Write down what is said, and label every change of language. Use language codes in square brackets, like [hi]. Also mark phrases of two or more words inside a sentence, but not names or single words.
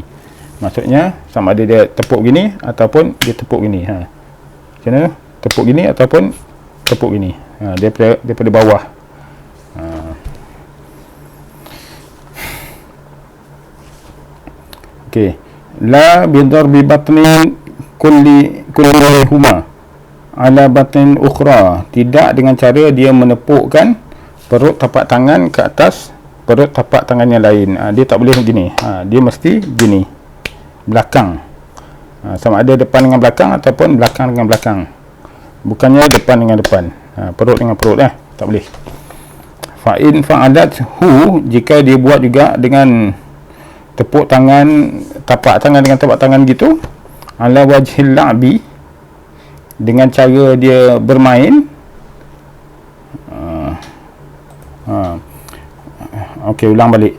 [ms] Maksudnya sama ada dia tepuk gini ataupun dia tepuk gini. Macam mana? Tepuk gini ataupun tepuk gini. Daripada bawah. Okey. [ar] لا بضرب بطن كل هما على بطن أخرى. [ms] Tidak dengan cara dia menepukkan perut tapak tangan ke atas perut tapak tangan yang lain. Dia tak boleh begini. Dia mesti gini. Belakang. Sama ada depan dengan belakang ataupun belakang dengan belakang. Bukannya depan dengan depan. Perut dengan perut tak boleh. [ar] فإن فعلت ه, [ms] jika dia buat juga dengan tepuk tangan, tapak tangan dengan tapak tangan gitu, [ar] على وجه اللعب, [ms] dengan cara dia bermain. Okey, ulang balik.